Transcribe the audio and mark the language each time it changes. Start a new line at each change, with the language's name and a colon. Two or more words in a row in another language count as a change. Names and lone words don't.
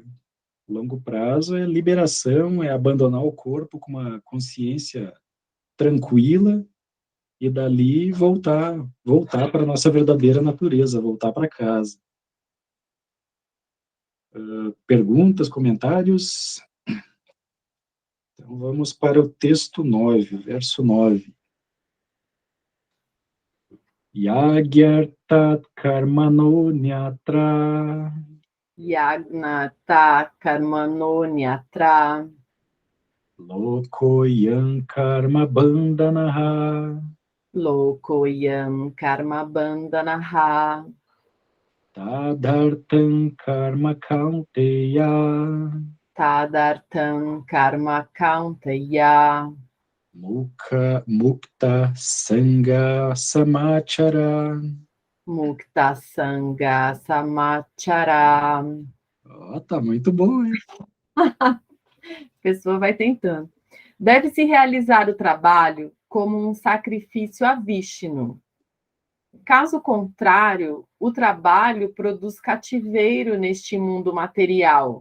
Portuguese: Longo prazo é liberação, é abandonar o corpo com uma consciência tranquila e dali voltar para a nossa verdadeira natureza, voltar para casa. Perguntas, comentários? Então vamos para o texto 9, verso 9.
Sanskrit: यज्ञार्थात् कर्मणो न्यत्र. यज्ञत कर्मणो न्यत्र. लोकोयं कर्म बन्धनः. लोकोयं कर्म बन्धनः. तदर्थं कर्म कौन्तेय. तदर्थं कर्म कौन्तेय. मुक्त सङ्ग समाचर. मुक्त सङ्ग समाचर.
Portuguese: Tá muito bom, hein? A pessoa vai tentando. Deve-se realizar o trabalho como um sacrifício a Vishnu. Caso contrário, o trabalho produz cativeiro neste mundo material.